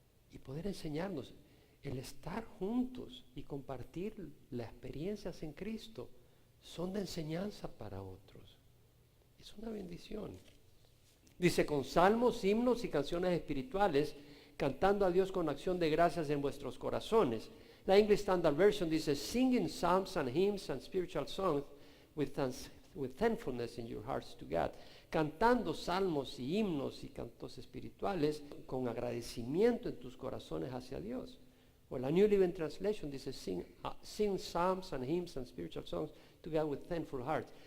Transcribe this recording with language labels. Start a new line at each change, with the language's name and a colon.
Spanish: Y poder enseñarnos. El estar juntos y compartir las experiencias en Cristo son de enseñanza para otros. Es una bendición. Dice, con salmos, himnos y canciones espirituales, cantando a Dios con acción de gracias en vuestros corazones.
English: La English Standard Version dice, singing psalms and hymns and spiritual songs with thankfulness in your hearts to God.
Spanish: Cantando salmos y himnos y cantos espirituales con agradecimiento en tus corazones hacia Dios.
English: O la New Living Translation dice, sing psalms and hymns and spiritual songs to God with thankful hearts.